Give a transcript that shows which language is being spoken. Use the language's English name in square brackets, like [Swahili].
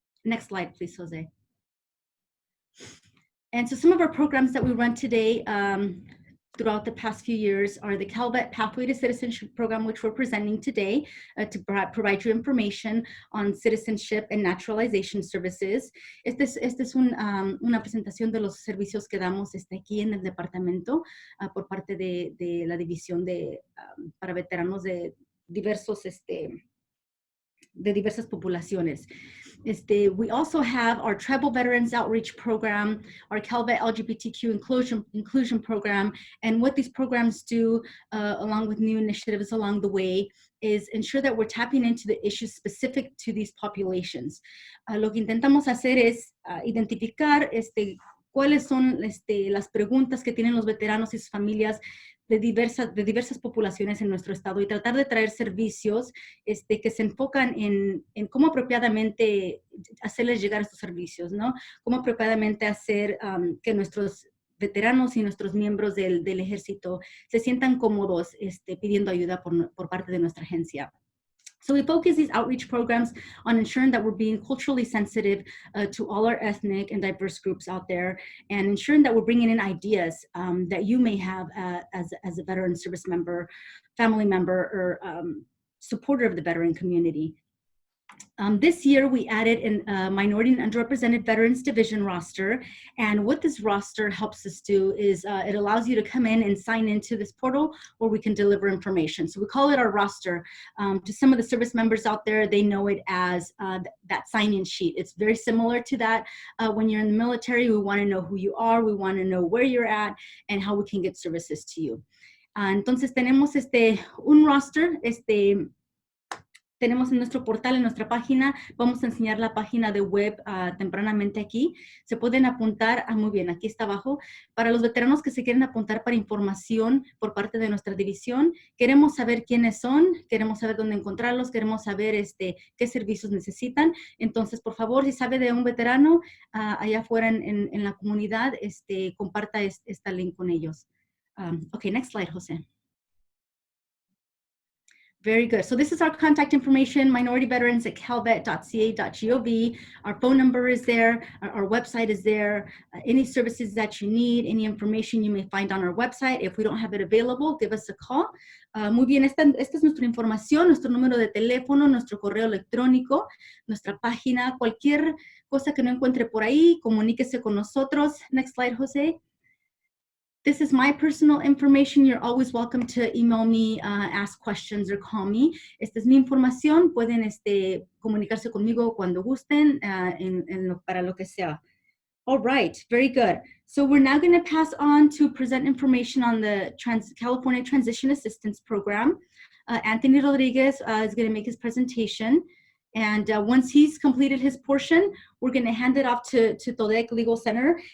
[English] Next slide, please, Jose. And so some of our programs that we run today throughout the past few years are the CalVet Pathway to Citizenship program, which we're presenting today to provide you information on citizenship and naturalization services. [Spanish] Esta es una presentación de los servicios que damos aquí en el departamento por parte de la división para veteranos de diversas poblaciones. [English] We also have our Tribal Veterans Outreach Program, our CalVet LGBTQ inclusion program, and what these programs do, along with new initiatives along the way, is ensure that we're tapping into the issues specific to these populations. [Spanish] Lo que intentamos hacer es identificar cuáles son las preguntas que tienen los veteranos y sus familias de diversas poblaciones en nuestro estado, y tratar de traer servicios que se enfocan en cómo apropiadamente hacerles llegar estos servicios, ¿no? Cómo apropiadamente hacer que nuestros veteranos y nuestros miembros del ejército se sientan cómodos pidiendo ayuda por parte de nuestra agencia. [English] So we focus these outreach programs on ensuring that we're being culturally sensitive to all our ethnic and diverse groups out there, and ensuring that we're bringing in ideas that you may have as a veteran service member, family member, or supporter of the veteran community. This year, we added a minority and underrepresented veterans division roster. And what this roster helps us do is it allows you to come in and sign into this portal where we can deliver information. So we call it our roster. To some of the service members out there, they know it as that sign-in sheet. It's very similar to that. When you're in the military, we want to know who you are, we want to know where you're at, and how we can get services to you. [Spanish] Entonces tenemos un roster, tenemos en nuestro portal, en nuestra página. Vamos a enseñar la página de web tempranamente aquí. Se pueden apuntar, muy bien, aquí está abajo. Para los veteranos que se quieren apuntar para información por parte de nuestra división, queremos saber quiénes son, queremos saber dónde encontrarlos, queremos saber qué servicios necesitan. Entonces, por favor, si sabe de un veterano allá afuera en la comunidad, comparta esta link con ellos. [English] Okay, next slide, Jose. Very good. So this is our contact information, minority veterans at calvet.ca.gov. Our phone number is there. Our website is there. Any services that you need, any information you may find on our website. If we don't have it available, give us a call. [Spanish] Muy bien, esta es nuestra información, nuestro número de teléfono, nuestro correo electrónico, nuestra página, cualquier cosa que no encuentre por ahí, comuníquese con nosotros. [English] Next slide, Jose. This is my personal information. You're always welcome to email me, ask questions, or call me. [Spanish] Esta es mi información. Pueden comunicarse conmigo cuando gusten, para lo que sea. [English] All right, very good. So we're now going to pass on to present information on the California Transition Assistance Program. Anthony Rodriguez is going to make his presentation. And once he's completed his portion, we're going to hand it off to TODEC Legal Center.